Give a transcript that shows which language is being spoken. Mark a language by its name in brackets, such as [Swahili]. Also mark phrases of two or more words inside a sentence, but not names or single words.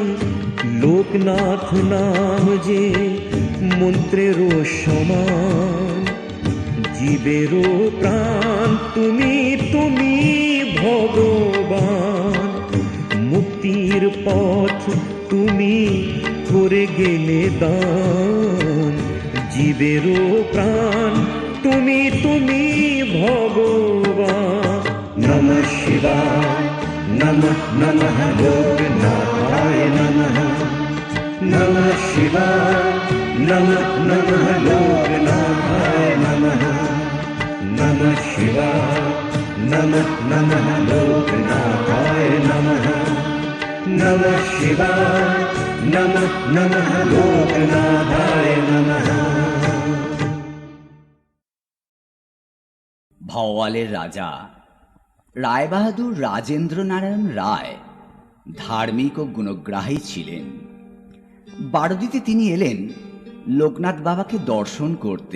[Bangla] লোকনাথ নাম যে মন্ত্রেরও সমান, জীবেরও প্রাণ তুমি তুমি ভগবান। মুক্তির পথ তুমি করে গেলে দান, জীবেরও প্রাণ তুমি তুমি ভগবান। [Sanskrit] নমঃ শিবায় নমঃ নমঃ লোকনাথায় নমঃ। নমঃ শিবায় নমঃ নমঃ লোকনাথায় নমঃ। নমঃ শিবায় নমঃ নমঃ লোকনাথায় নমঃ। নমঃ শিবায় নমঃ নমঃ লোকনাথায় নমঃ। [Bangla] ভাওয়ালের রাজা রায়বাহাদুর রাজেন্দ্র নারায়ণ রায় ধার্মিক ও গুণগ্রাহী ছিলেন। বারদিতে তিনি এলেন লোকনাথ বাবাকে দর্শন করতে।